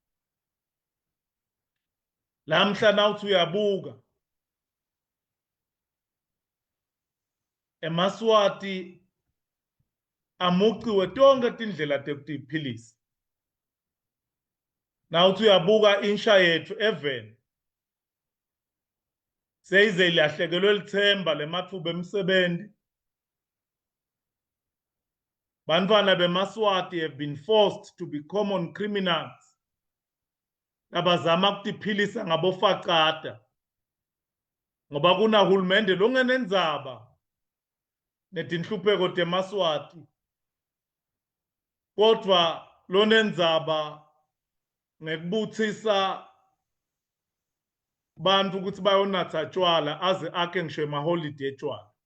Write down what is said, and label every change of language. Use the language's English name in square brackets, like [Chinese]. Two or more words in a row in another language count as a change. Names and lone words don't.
[Swati] lamhla nawuthi uyabuka emaswati amuqiwe tonke tindlela tekutiphilisa nawuthi uyabuka insha yethu even seyize ilahlekelwe lithemba lemathuba emsebenzi bantfwana bemaswati [English] have been forced to be common criminals [Swati] labazama kutiphilisa ngabofacada ngoba kunahulumende longenendzaba netinhlupheko temaswati kodwa lonendzaba ngekubutsisa bantfu ukuthi bayonatsa tjwala aze akhe ngisho emaholiday etjwala